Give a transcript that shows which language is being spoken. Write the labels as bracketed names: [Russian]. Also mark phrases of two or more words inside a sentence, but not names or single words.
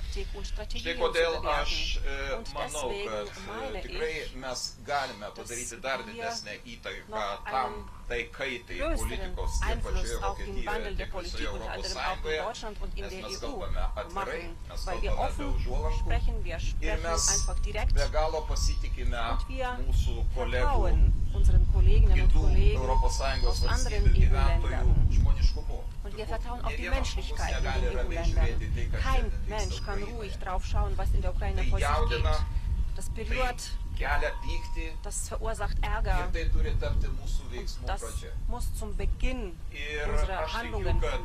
[Lithuanian] Štai kodėl aš manau, kad tikrai mes galime padaryti dar didesnę įtaką tam tai kaitai politikos tiek pačioje Vokietijoje, tiek visoje Europos Sąjungoje, nes mes kalbame atvirai, mes kalbame be užuolankų ir mes be galo pasitikime mūsų kolegų, kitų Europos Sąjungos valstybių gyventojų žmoniškumu. [German] Und wir vertrauen auf die Menschlichkeit in den EU-Ländern. Kein Mensch kann ruhig drauf schauen, was in der Ukraine vor sich geht. Das berührt, das verursacht Ärger. Und das muss zum Beginn unserer Handlungen führen.